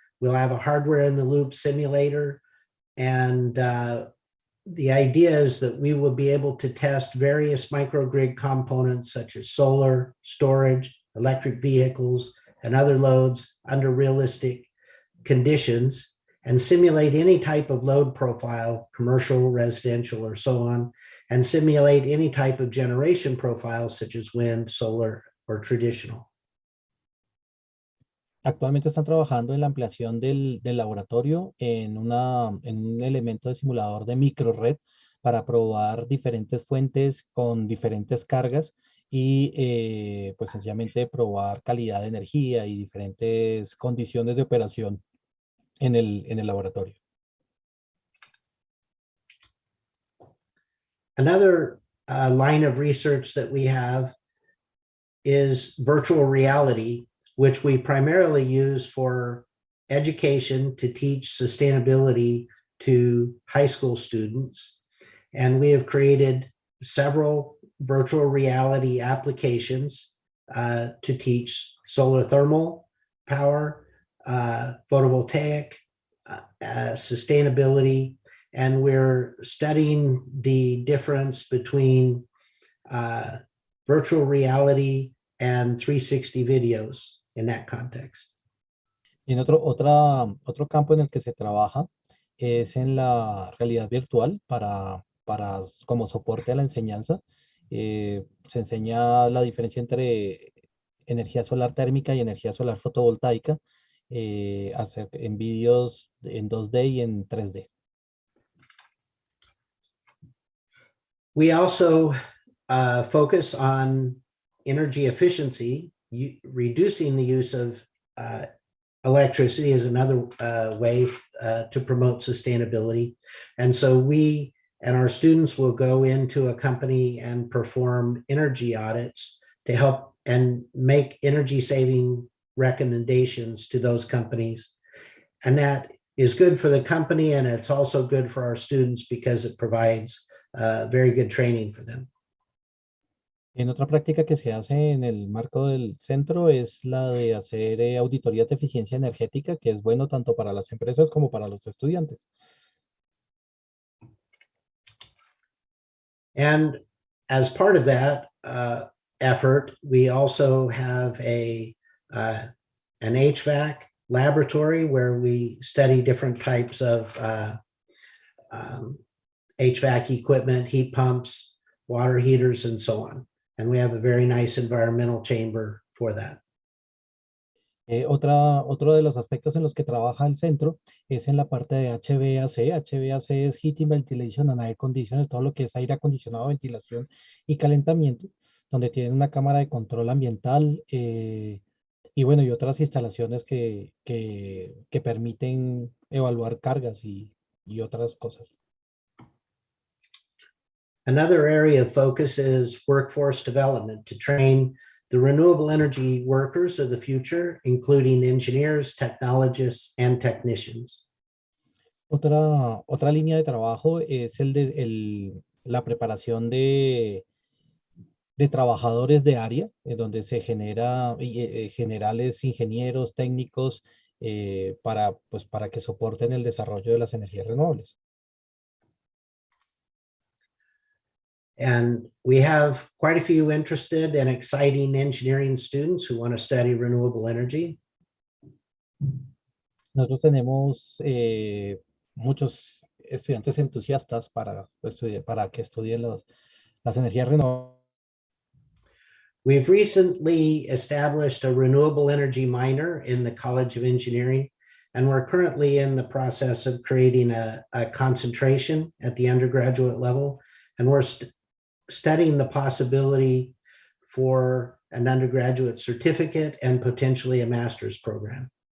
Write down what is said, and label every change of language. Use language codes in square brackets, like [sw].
[en] We'll have a hardware in the loop simulator, and the idea is that we will be able to test various microgrid components such as solar, storage, electric vehicles, and other loads under realistic conditions, and simulate any type of load profile, commercial, residential, or so on, and simulate any type of generation profile such as wind, solar, or traditional. [es] Actualmente están trabajando en la ampliación del laboratorio en un elemento de simulador de microred para probar diferentes fuentes con diferentes cargas y pues sencillamente probar calidad de energía y diferentes condiciones de operación en el laboratorio. [en] Another line of research that we have is virtual reality, which we primarily use for education to teach sustainability to high school students. And we have created several virtual reality applications to teach solar thermal power, photovoltaic, sustainability, and we're studying the difference between virtual reality and 360 videos in that context. [es] Y en otro campo en el que se trabaja es en la realidad virtual para como soporte a la enseñanza. Se enseña la diferencia entre energía solar térmica y energía solar fotovoltaica en vídeos en 2D y en 3D. [en] We also focus on energy efficiency. Reducing the use of electricity is another way to promote sustainability. And so we and our students will go into a company and perform energy audits to help and make energy saving recommendations to those companies. And that is good for the company, and it's also good for our students because it provides very good training for them. [es] En otra práctica que se hace en el marco del centro es la de hacer auditorías de eficiencia energética, que es bueno tanto para las empresas como para los estudiantes. [en] And as part of that effort, we also have an HVAC laboratory where we study different types of HVAC equipment, heat pumps, water heaters, and so on. And we have a very nice environmental chamber for that. [es] Otro de los aspectos en los que trabaja el centro es en la parte de HVAC. HVAC es [en] Heating, Ventilation and Air Conditioning, [es] todo lo que es aire acondicionado, ventilación y calentamiento, donde tienen una cámara de control ambiental y bueno, y otras instalaciones que permiten evaluar cargas y otras cosas. [en] Another area of focus is workforce development to train the renewable energy workers of the future, including engineers, technologists, and technicians. [es] Otra línea de trabajo es la preparación de trabajadores de área, donde se genera generales, ingenieros, técnicos, para que soporten el desarrollo de las energías renovables. [en] And we have quite a few interested and exciting engineering students who want to study renewable energy. [es] Nosotros tenemos muchos estudiantes entusiastas para que estudien las energías renovables. [en] We've recently established a renewable energy minor in the College of Engineering, and we're currently in the process of creating a concentration at the undergraduate level, and we're studying the possibility for an undergraduate certificate and potentially a master's program.